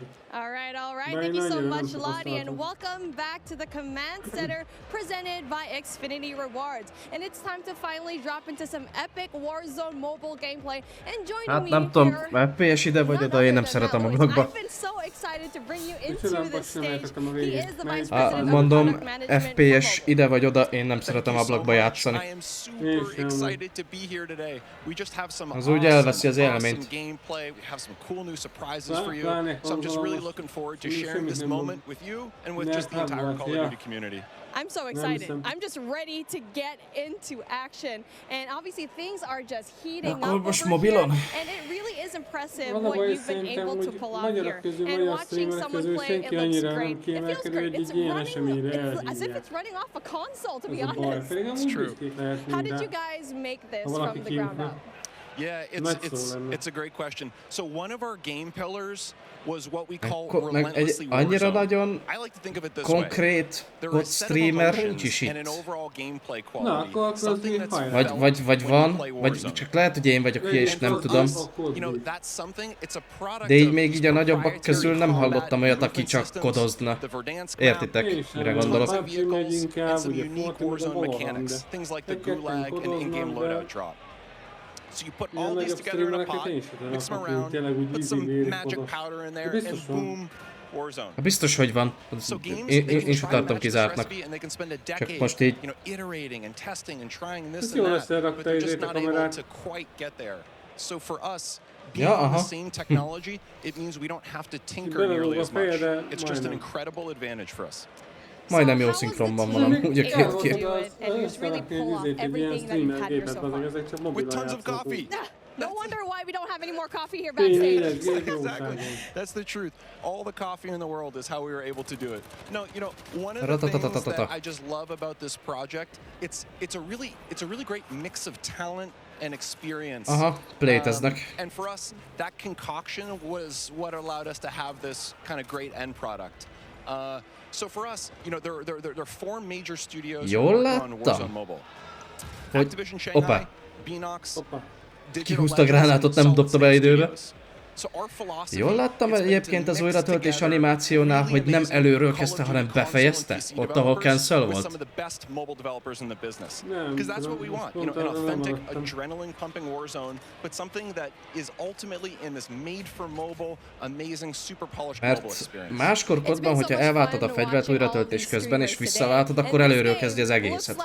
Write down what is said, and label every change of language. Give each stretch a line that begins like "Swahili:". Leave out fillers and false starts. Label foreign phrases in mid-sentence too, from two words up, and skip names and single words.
English: All right. Thank you so much, Lottie, and welcome back to the Command Center presented by Xfinity Rewards. And it's time to finally drop into some epic Warzone mobile gameplay. And joining me
Hungarian: nem tudom, FPS ide vagy oda, én nem szeretem a blogba.
English: I've been so excited to bring you into the stage. He is the Vice President of
Hungarian: mondom,
English: Product Management.
Hungarian: FPS ide vagy oda, én nem szeretem a blogba játszani. Az úgy elveszi az élményt.
English: Looking forward to sharing this moment with you and with just the entire Call of Duty community. I'm so excited. I'm just ready to get into action. And obviously things are just heating up over here. And it really is impressive what you've been able to pull out here. And watching someone play, it looks great. It feels great. It's running as if it's running off a console, to be honest. It's true. How did you guys make this from the ground up? Yeah, it's a great question. So one of our game pillars was what we call relentlessly
Hungarian: annyira nagyon
English: I like to think of it this way.
Hungarian: Konkrét CoD streamer nincs is itt. Vagy van, vagy csak lehet, hogy én vagyok hülye és nem tudom. De így még így a nagyobbak közül nem hallottam olyat, aki csak kodozna. Értitek, mire gondolok?
English: So you put all these together in a pot, mix them around, put some magic powder in there, and boom, Warzone.
Hungarian: Biztos, hogy van. Én is utaltam kizártnak. Csak most így.
English: Iterating and testing and trying this and that, but they're just not able to quite get there. So for us, being on the same technology, it means we don't have to tinker nearly as much. It's just an incredible advantage for us.
Hungarian: Majdnem jó szinkronban van, ugye két.
English: With tons of coffee. No wonder why we don't have any more coffee here backstage. Exactly. That's the truth. All the coffee in the world is how we were able to do it. No, one of the things that I just love about this project, it's a really great mix of talent and experience.
Hungarian: Playteznek.
English: And for us, that concoction was what allowed us to have this kind of great end product. So for us, there are 4 major studios on Warzone Mobile. Activision Shanghai, Beanox,
Hungarian: Kihúzta a gránátot, nem dobta be időbe. Jól láttam egyébként az újratöltés animációnál, hogy nem előről kezdte, hanem befejezte? Ott, ahol cancel volt? Mert máskor CoD-ban, hogyha elváltad a fegyvert újratöltés közben és visszaváltad, akkor előről kezdi az egészet.